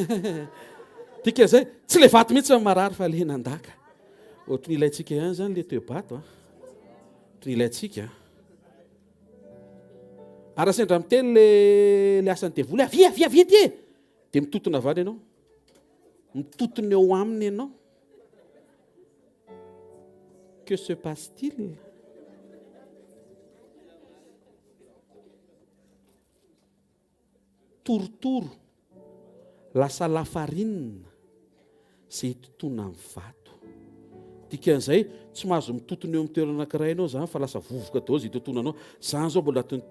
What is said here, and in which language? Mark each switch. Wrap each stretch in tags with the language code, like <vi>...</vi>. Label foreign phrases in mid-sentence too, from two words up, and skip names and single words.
<mg>Tika zay tsy le vato mihitsy marary fa le nandaka. Ohatry ny ilayntsika ihany zany le toe-bato a. Ohatry ny ilayntsika. Ary sendra miteny le asany devoly avia ty e. Dia mitotona avany ianao. Mitotona eo aminy ianao.</mg> <fr>Que se passe-t-il?</fr> <mg>Torotoro lasa lafarinina izay hitotona amin'ny vato. Dikan'izay tsy mahazo mitotona eo amin'ny toerana anankiray ianao zany fa lasa vovoka daholo izay hitotona anao.</mg>